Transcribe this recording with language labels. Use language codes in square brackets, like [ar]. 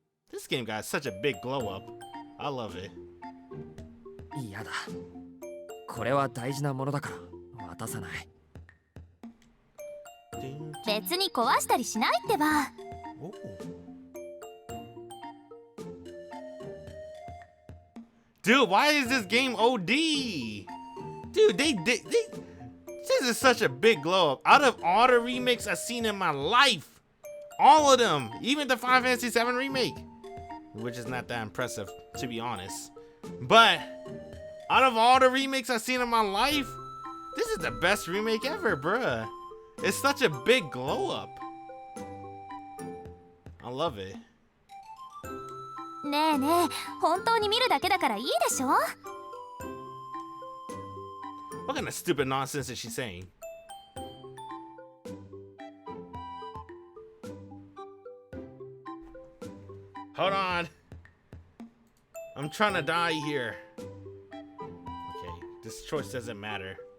[en] This game got such a big glow up. I love it. [ja] 嫌だ。これは大事なものだから渡さない。別に壊したりしないってば。 [en] Dude, why is this game OD? Dude, this is such a big glow up. Out of all the remakes I've seen in my life, all of them, even the Final Fantasy VII remake, which is not that impressive, to be honest. But out of all the remakes I've seen in my life, this is the best remake ever, bruh. It's such a big glow up. I love it. [ja] ねえねえ、本当に見るだけだからいいでしょ。 [en] What kind of stupid nonsense is she saying? Hold on. I'm trying to die here. Okay, this choice doesn't matter.